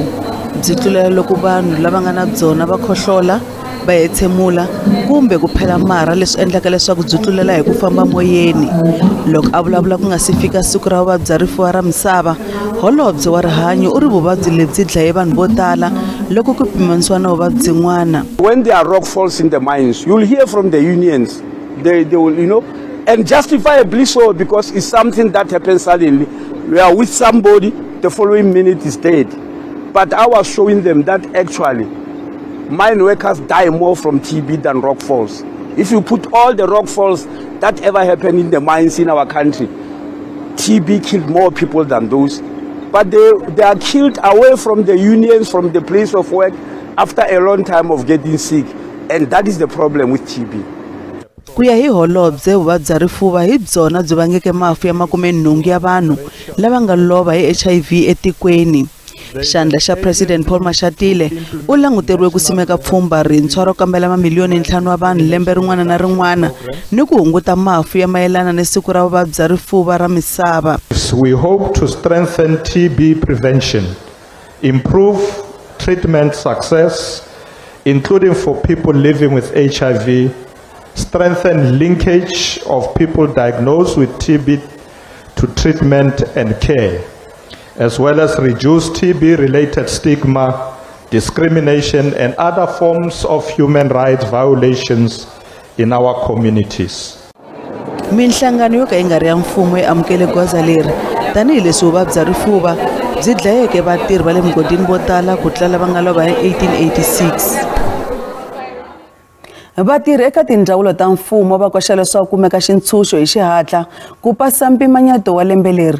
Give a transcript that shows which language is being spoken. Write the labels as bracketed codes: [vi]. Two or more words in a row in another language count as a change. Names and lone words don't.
[ts] Byi tlulela loko vanhu lava nga na byona va khohlola, va hetshemula kumbe ku phela marha leswi endlaka leswaku byi tlulela hi ku famba moyeni. Loko a vulavula ku nga si fika siku ra vuvabyi bya rifuva ra misava, holobye wa rihanyo u ri vuvabyi lebyi dlaye vanhu vo tala loko ku pimanisiwa na vuvabyi byin'wana. [en] When there are rock falls in the mines, you'll hear from the unions. They will, and justifiably so, because it's something that happens suddenly. We are with somebody, the following minute is dead. But I was showing them that actually mine workers die more from TB than rock falls. If you put all the rock falls that ever happened in the mines in our country. TB killed more people than those. But they are killed away from the unions, from the place of work, after a long time of getting sick. And that is the problem with TB. [ts] Kuya hi holobye vuvabyi bya rifuva hi byona byi vangeke mafu ya 80 ya vanhu lava nga lova hi HIV etikweni. Xandla xa President Paul Mashatile u languteriwe ku simeka pfhumba rintshwa ro kambela mamiliyoni 5 wa vanhu lembe rin'wana na rin'wana ni ku hunguta mafu ya mayelana ni siku ra vuvabyi bya rifuva ra misava. [en] We hope to strengthen TB prevention, improve treatment success, including for people living with HIV, strengthen linkage of people diagnosed with TB to treatment and care, as well as reduce TB-related stigma, discrimination, and other forms of human rights violations in our communities. [ts] Minhlangano yo ka yi nga ri ya mfumo yi amukele goza leri tanihileswi vuvabyi bya rifuva byi dlayeke vatirhi va le mugodini vo tala ku tlula lava nga lova hi 1886. Vatirhi eka tindzawulo ta mfumo va koxa leswaku kumeka xintshunxo hi xihatla ku pasa mpimanyeto wa lembe leri.